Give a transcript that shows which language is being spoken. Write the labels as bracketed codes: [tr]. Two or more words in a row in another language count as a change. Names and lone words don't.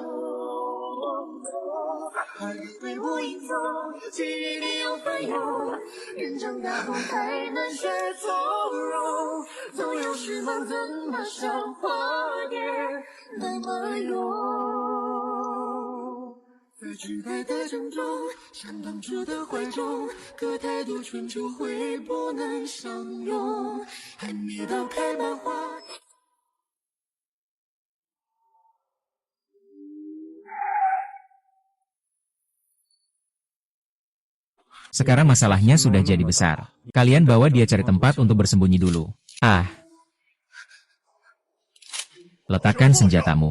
[zh] 还以为我隐踪，记忆里有翻涌，人长大后太难学从容，总有时梦怎么像花蝶那么勇。在期待的珍重，像当初的怀中，隔太多春秋会不能相拥，还没到开满花。 [id] Sekarang masalahnya sudah jadi besar. Kalian bawa dia cari tempat untuk bersembunyi dulu. Ah. Letakkan senjatamu.